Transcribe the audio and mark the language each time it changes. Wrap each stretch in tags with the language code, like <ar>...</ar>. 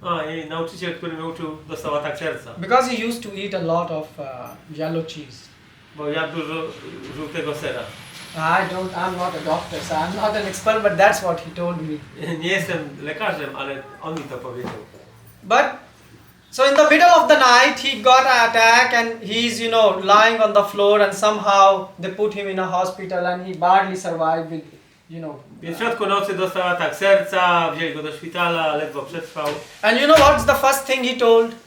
<pl>I nauczyciel, który mnie uczył, dostał atak serca.</pl> <en>because he used to eat a lot of yellow cheese.</en> <pl>Bo jadł dużo żółtego sera.</pl> <en>I'm not a doctor, so I'm not an expert, but that's what he told me.</en> <pl>Nie jestem lekarzem, ale on mi to powiedział.</pl> <en>But so in the middle of the night, he got an attack, and he's, you know, lying on the floor, and somehow they put him in a hospital, and he barely survived with, you know.</en> <pl>Więc w środku nocy dostał atak serca, wzięli go do szpitala, ledwo przetrwał.</pl> <en>And you know what's the first thing he told</en>